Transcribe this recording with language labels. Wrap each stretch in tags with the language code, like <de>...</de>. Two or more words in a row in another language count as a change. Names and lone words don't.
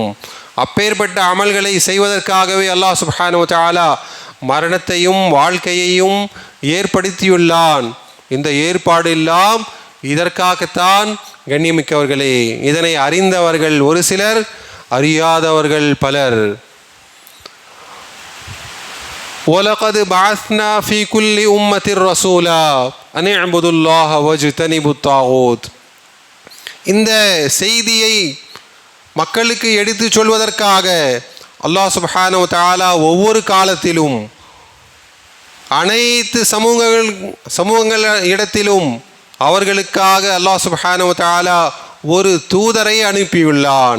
<ta>அப்பேற்பட்ட அமல்களை செய்வதற்காகவே அல்லாஹ்</ta> <ar>سبحانه وتعالى</ar> <ta>மரணத்தையும் வாழ்க்கையையும் ஏற்படுத்தியுள்ளான். இந்த ஏற்பாடு எல்லாம் இதற்காகத்தான். கண்ணியமிக்கவர்களே, இதனை அறிந்தவர்கள் ஒரு சிலர், அறியாதவர்கள் பலர்.</ta> <ar>وَلَقَدْ بَعَثْنَا فِي كُلِّ أُمَّةٍ رَسُولًا أَنِ اعْبُدُوا اللَّهَ وَاجْتَنِبُوا الطَّاغُوتَ.</ar> <ta>இந்த செய்தியை மக்களுக்கு எடுத்து சொல்வதற்காக அல்லாஹ்</ta> <ar>سبحانه وتعالى</ar> <ta>ஒவ்வொரு காலத்திலும் அனைத்து சமூகங்கள் இடத்திலும் அவர்களுக்காக அல்லாஹ்</ta> <ar>سبحانه وتعالى</ar> <ta>ஒரு தூதரை அனுப்பியுள்ளான்.</ta>